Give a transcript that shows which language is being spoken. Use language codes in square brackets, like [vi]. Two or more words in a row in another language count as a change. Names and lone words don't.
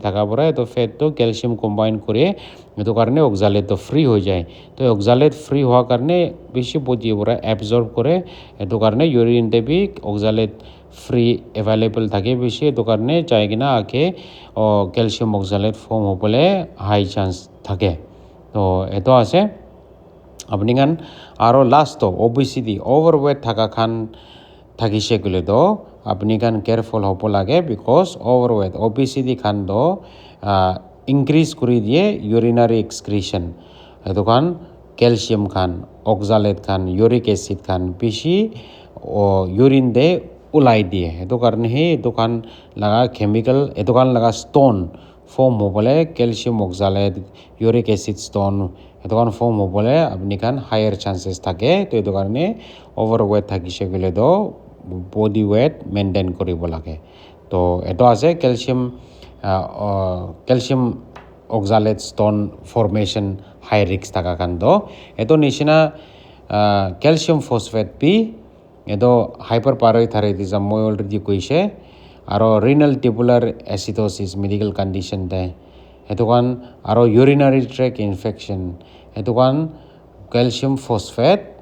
[as] থাকা পরা এত ফ্যাট তো [en] calcium combine [as] করে এত কারণে অক্সালেট তো ফ্রি হয়ে যায় তো [en] oxalate free [as] হওয়ার কারণে বেশি বদি পরা অ্যাবজর্ব করে এত কারণে ইউরিন দেবি [en] oxalate free available [as] থাকে বেশি এত কারণে চাই কিনা আগে [en] calcium oxalate form [as] হবলে [en] high chance [as] থাকে তো এত আছে আপনি খান আরও [en] last obesity overweight [as] থাকা খান থাকিছে গ'লে তো আপনি খান কেয়ারফুল হ'ব লাগে [en] because overweight obesity [as] খান তো ইনক্রিজ কৰি দিয়ে ইউরিনারি এক্সক্রিশন সেইটো খান ক্যালসিয়াম খান অক্সালেট খান [en] uric acid [as] খান বেশি ইউরিন দে ওলাই দিয়ে সেইটো কাৰণে সেই দোকান লগা কেমিকেল দোকান লগা [en] stone form [as] হ'বলে [en] calcium oxalate uric acid stone [as] দোকান ফৰ্ম হ'বলে আপনি খান [en] higher chances [as] থাকে তো এইটো কাৰণে ওভারওয়েট থাকিছে গ'লে তো [en] body weight maintain [as] কৰিব লাগে তো এইটো আছে [en] calcium oxalate stone formation high risk [as] থাকা খান তো এইটো নিচিনা [en] calcium phosphate [as] পি এটো [en] hyper parathyroidism [as] মই অলৰেডি কৈছে আৰু [en] renal tubular acidosis medical condition [as] দে সেইটো কাৰণ আৰু [en] urinary tract infection [as] সেইটো কাৰণ [en] calcium phosphate